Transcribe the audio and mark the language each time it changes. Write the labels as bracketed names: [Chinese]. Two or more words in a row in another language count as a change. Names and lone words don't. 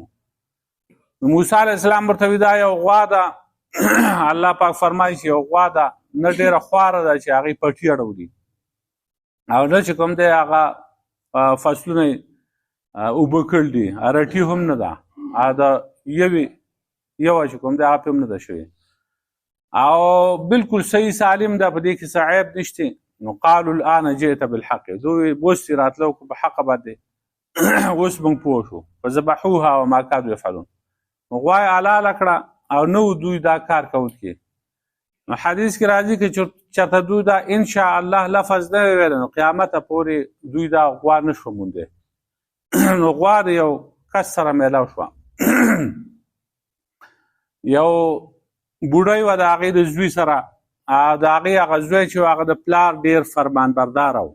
[Pashto] نو موسی علیه السلام ورته وویل دا یو غوا ده الله پاک فرمایي چې یو غوا ده نه ډېره خواره ده چې هغې پټي اړولي او نه چې کوم دی هغه فصلونه اوبه کړل دي رټي هم نه ده د یوه چې کوم دی هغه پې هم نه ده شوې او بالکل صحیح سالم ده په دې کې څه عیب نشته. نو قالوا [Arabic] الان جئت بالحق [Pashto] دوی اوس چې راتلو په حق باندې اوس موږ پوه شو [Arabic] فذبحوها وما كادوا يفعلون. [Pashto] نو غوا یې حلاله کړه او نه دوی دا کار کوونکي. نو حدیث کې راځي چې چېرته دوی دا انشاء الله لفظ نه ویل نو قیامته پورې دوی دا غوا نه شو موندی. نو غوا د یو کس سره میلاو شوه یو بوډۍ وه د هغې د زوی سره د هغې هغه زوی چې هغه د پلار ډېر فرمانبرداره و.